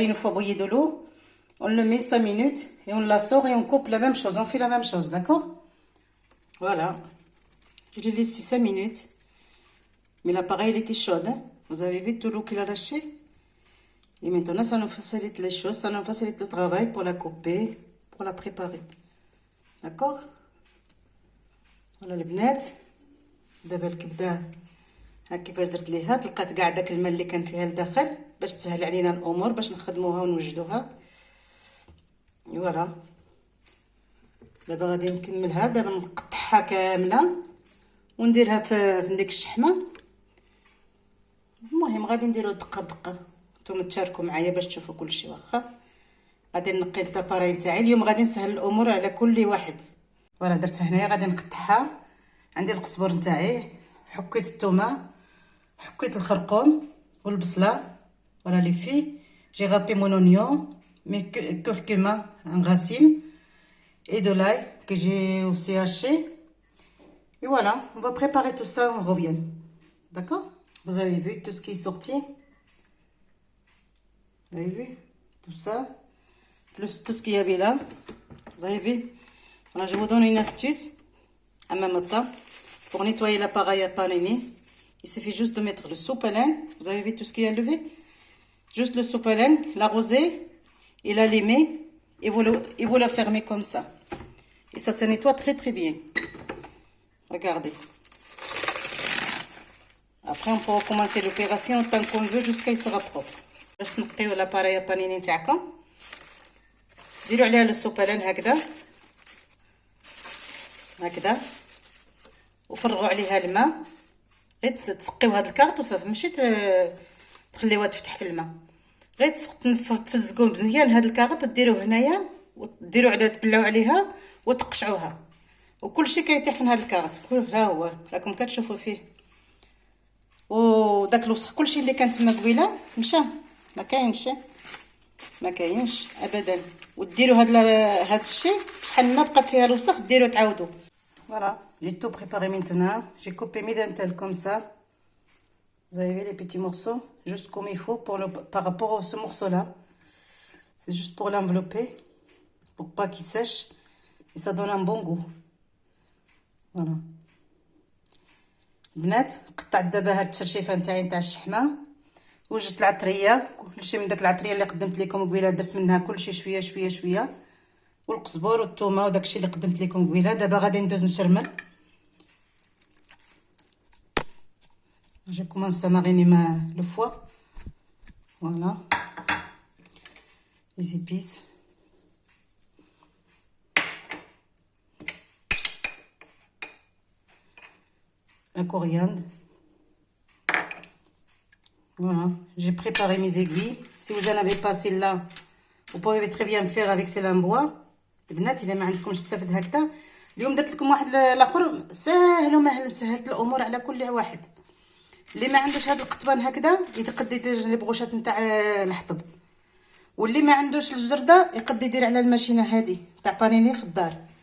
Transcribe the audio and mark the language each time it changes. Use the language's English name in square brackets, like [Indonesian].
[French] Une fois bouillie de l'eau, on le met 5 minutes et on la sort et on coupe la même chose. On fait la même chose, d'accord? Voilà. Je l'ai laissé 5 minutes. Mais l'appareil, il était chaud. Hein? Vous avez vu tout l'eau qu'il a lâché? Et maintenant, ça nous facilite les choses. Ça nous facilite le travail pour la couper, pour la préparer. D'accord? [Arabic] ولا البنات دابا الكبده ها كيفاش درت ليها، تلقات كاع داك الماء اللي كان فيها لداخل باش تسهل علينا الامور باش نخدموها ونوجدوها. فوالا دابا غادي نكملها، دابا نقطعها كامله ونديرها في ديك الشحمه. المهم غادي نديرو دقه بدقه، نتوما تشاركوا معايا باش تشوفوا كلشي. واخا غادي نقي الطاباري نتاعي اليوم، غادي نسهل الامور على كل واحد. فوالا درتها هنايا، غادي نقطعها. عندي القزبر نتاعي، حكيت الثومه، حكيت الخرقوم والبصله. فوالا لي في [French] j'ai râpé mon oignon, mes curcuma en racine et de l'ail que j'ai aussi haché. Et voilà, on va préparer tout ça, on revient. D'accord? Vous avez vu tout ce qui est sorti? Vous avez vu tout ça, plus tout ce qu'il y avait là. Vous avez vu? Voilà, je vous donne une astuce en même temps pour nettoyer l'appareil à paniner. Il suffit juste de mettre le sopalin. Vous avez vu tout ce qu'il y a levé? Juste le sopalin, l'arroser et l'allumer et vous la fermez comme ça. Et ça se nettoie très très bien. Regardez. Après, on peut recommencer l'opération tant qu'on veut jusqu'à ce qu'il sera propre. [Arabic] باش تنقيو لاباريا بانيني تاعكم. ديروا عليها السوبلان هكذا هكذا، وفرغوا عليها الماء. غير تسقيو هاد الكارط وصافي، ماشي تخليوها تفتح في الماء، غير تفزقوا مزيان هاد الكارط وديروه هنايا، وديروا عليها تبلعوا عليها وتقشعوها، وكل شيء كيطيح في هاد الكارط. ها هو راكم كتشوفوا فيه، وداك الوسخ كلشي اللي كان تما قبيله مشى، ما كاينش ابدا. وديروا هاد الشيء شحال ما بقات فيها الوسخ ديروا تعاودوا. [French] Voilà, j'ai tout préparé maintenant. J'ai coupé mes dentelles comme ça. Vous avez vu les petits morceaux, juste comme il faut par rapport à ce morceau-là. C'est juste pour l'envelopper, pour pas qu'il sèche, et ça donne un bon goût. [Arabic] Voilà. البنات قطعت دابا هاد الترشيفه نتاعي نتاع الشحمه، وجدت العطريه كلشي من داك العطريه اللي قدمت لكم قبيله، درت منها كلشي شويه شويه شويه، والقزبور والثومه وداكشي اللي قدمت لكم قبيله. دابا غادي ندوز نشرمل. [French] Je commence à mariner le foie. Voilà. Les épices. La coriandre. Voilà. J'ai préparé mes aiguilles. Si vous n'en avez pas celle-là, vous pouvez très bien faire avec celle en bois. [Arabic] البنات الا ما عندكمش السفد هكذا، اليوم درت لكم واحد الاخر ساهل ومهل، سهلت الامور على كل واحد. اللي ما عندوش هذا القطبان هكذا يقد يدير لي بغوشات نتاع الحطب، واللي ما عندوش الجرده يقد يدير على الماشينه هذه تاع بانيني في الدار.